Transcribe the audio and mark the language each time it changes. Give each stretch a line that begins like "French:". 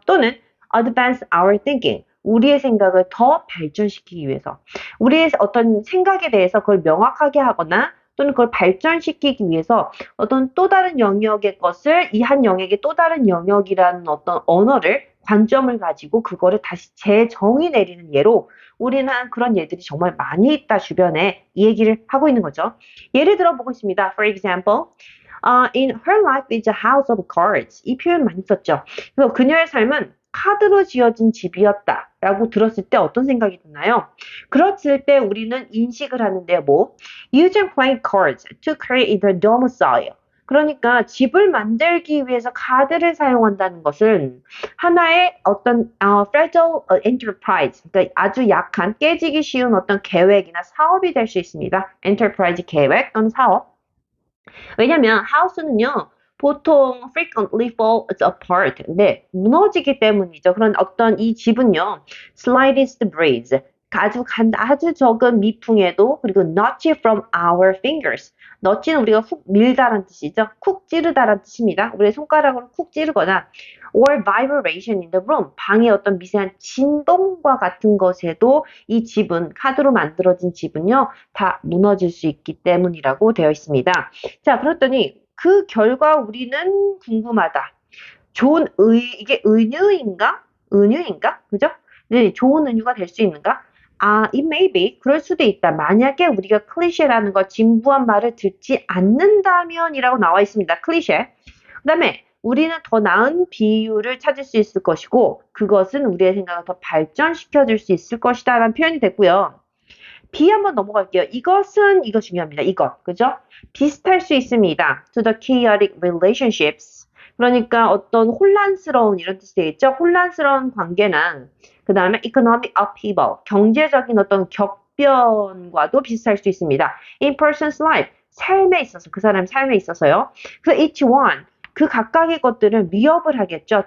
Korean: 또는 advance our thinking, 우리의 생각을 더 발전시키기 위해서, 우리의 어떤 생각에 대해서 그걸 명확하게 하거나 또는 그걸 발전시키기 위해서 어떤 또 다른 영역의 것을 이 한 영역의 또 다른 영역이라는 어떤 언어를 관점을 가지고 그거를 다시 재정의 내리는 예로 우리는 그런 예들이 정말 많이 있다 주변에 이 얘기를 하고 있는 거죠. 예를 들어 보겠습니다.
English: For example, in her life is a house of cards.
Korean: 이 표현 많이 썼죠. 그래서 그녀의 삶은 카드로 지어진 집이었다 라고 들었을 때 어떤 생각이 드나요? 그랬을 때 우리는 인식을 하는데요. 뭐?
English: Using playing cards to create their domicile.
Korean: 그러니까 집을 만들기 위해서 카드를 사용한다는 것은 하나의 어떤 fragile enterprise, 그러니까 아주 약한 깨지기 쉬운 어떤 계획이나 사업이 될 수 있습니다. enterprise 계획 또는 사업. 왜냐면 house는요. 보통 frequently falls apart. 네, 무너지기 때문이죠. 그런 어떤 이 집은요. slightest breeze. 아주 적은 미풍에도 그리고 notch from our fingers. notch는 우리가 훅 밀다란 뜻이죠. 쿡 찌르다란 뜻입니다. 우리의 손가락으로 쿡 찌르거나 or vibration in the room. 방의 어떤 미세한 진동과 같은 것에도 이 집은 카드로 만들어진 집은요. 다 무너질 수 있기 때문이라고 되어 있습니다. 자, 그랬더니 그 결과 우리는 궁금하다. 이게 은유인가? 은유인가? 그죠? 네, 좋은 은유가 될 수 있는가?
English: it may be. 그럴 수도 있다.
Korean: 만약에 우리가 클리셰라는 거, 진부한 말을 듣지 않는다면이라고 나와 있습니다. 클리셰. 그 다음에 우리는 더 나은 비유를 찾을 수 있을 것이고, 그것은 우리의 생각을 더 발전시켜 줄 수 있을 것이다. 라는 표현이 됐고요. B 한번 넘어갈게요. 이거 중요합니다. 그죠? 비슷할 수 있습니다.
English: To the chaotic relationships.
Korean: 그러니까 어떤 혼란스러운 이런 뜻이 되겠죠? 혼란스러운 관계나 그 다음에 economic upheaval, 경제적인 어떤 격변과도 비슷할 수 있습니다.
English: In person's life, 그 사람 삶에 있어서요.
Korean: 그래서 each one, 그 각각의 것들은 위협을 하겠죠.